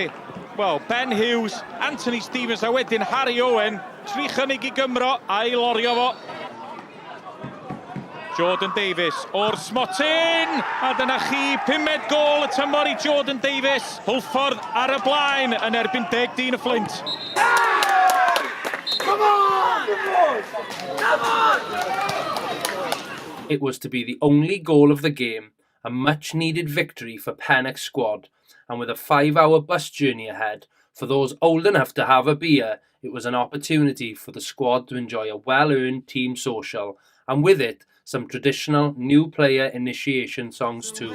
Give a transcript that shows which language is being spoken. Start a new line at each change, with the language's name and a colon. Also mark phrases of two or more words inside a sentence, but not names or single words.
Welsh: Wel, Ben Hughes, Anthony Stevens a wedyn Harry Owen, tri chynnig i Gymro a'i lorio fo. Jordan Davies o'r smotyn, a dyna chi 5 gol y tymor i Jordan Davies. Hwlffordd ar y blaen yn erbyn 10 y Flint.
English: Come on! Come on! It was to be the only goal of the game, a much-needed victory for Pennock's squad, and with a 5-hour bus journey ahead, for those old enough to have a beer, it was an opportunity for the squad to enjoy a well-earned team social, and with it, some traditional new player initiation songs too.